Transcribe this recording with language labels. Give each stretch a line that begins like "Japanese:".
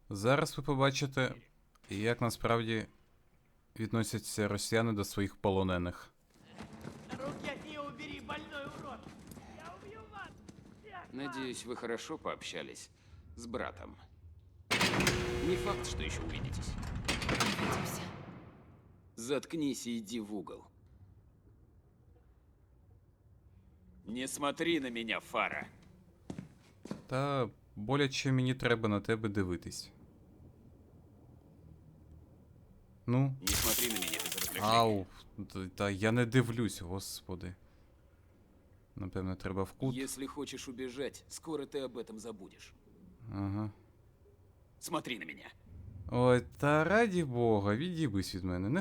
Ukrainian: Зараз ви побачите, як насправді відносяться росіяни до своїх полонених.
Russian: Руки от нее убери, больной урод! Я убью вас! Надеюсь, вы хорошо пообщались с братом. Не факт, что еще увидитесь. Заткнись и иди в угол. Не смотри на меня, Фара.
Ukrainian: Та боляче мені треба на тебе дивитись. Ну.
Russian: Не смотри на меня без разрешения.
Ukrainian: Ау, та я не дивлюсь, господи. Напевно, треба в кут.
Russian: Если хочешь убежать, скоро ты об этом забудешь. Ага. Смотри на меня.
Ukrainian: Ой, та раді Бога, відібись від мене. Не